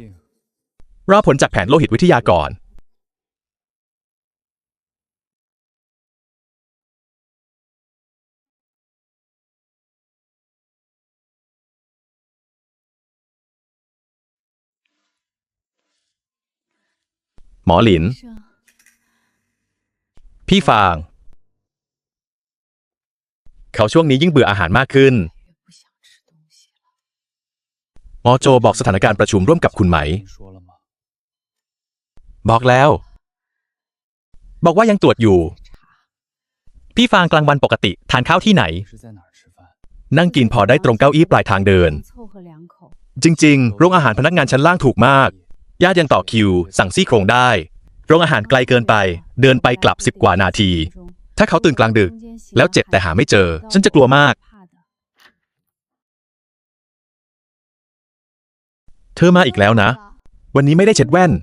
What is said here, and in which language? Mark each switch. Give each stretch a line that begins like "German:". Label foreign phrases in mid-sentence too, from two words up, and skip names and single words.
Thai: รอผลจากแผนโลหิตวิทยาก่อน หมอหลิน
Chinese: 是啊
Thai: พี่ฟาง เขาช่วงนี้ยิ่งเบื่ออาหารมากขึ้น
Chinese: 不想吃东西了。
Thai: หมอโจบอกสถานการณ์ประชุมร่วมกับคุณไหม
Chinese: 你说了吗？
Thai: บอกแล้ว บอกว่ายังตรวจอยู่ พี่ฟางกลางวันปกติทานข้าวที่ไหน
Chinese: 是在哪儿吃饭？
Thai: นั่งกินพอได้ตรงเก้าอี้ปลายทางเดิน
Chinese: 凑合两口。
Thai: จริงๆ โรงอาหารพนักงานชั้นล่างถูกมาก ญาติยังต่อคิว สั่งซี่โครงได้ โรงอาหารไกลเกินไป เดินไปกลับ10 กว่านาที ถ้าเขาตื่นกลางดึก แล้วเจ็บแต่หาไม่เจอ ฉันจะกลัวมาก เธอมาอีกแล้วนะ วันนี้ไม่ได้เช็ดแว่น